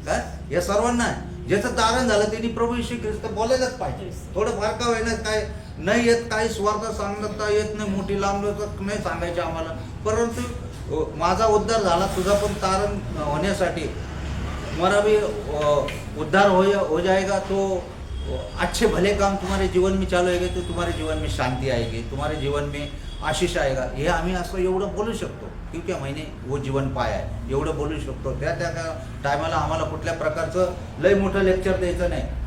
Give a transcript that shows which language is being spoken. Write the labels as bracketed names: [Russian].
[Marathi] काय हे सर्वांना आहे. ज्याचं तारण झालं त्यांनी प्रभू येशू ख्रिस्त बोलायलाच पाहिजे. थोडं फार का होईना, काय नाही येत, काही स्वार्थ सांगता येत नाही, मोठी लांब नाही सांगायचे आम्हाला. परंतु माझा उद्धार झाला, तुझा पण तारण होण्यासाठी [Hindi] तुम्हारा भी उद्धार हो जाएगा. तो अच्छे भले काम तुम्हारे जीवन में चालू आएगा, तो तुम्हारे जीवन में शांति आएगी, तुम्हारे जीवन में आशीष आएगा. [Marathi] हे आम्ही असं एवढं बोलू शकतो [Hindi] क्योंकि मैंने वो जीवन पाया [Marathi] आहे, एवढं बोलू शकतो. त्या टायमाला आम्हाला कुठल्या प्रकारचं लय मोठं लेक्चर द्यायचं नाही.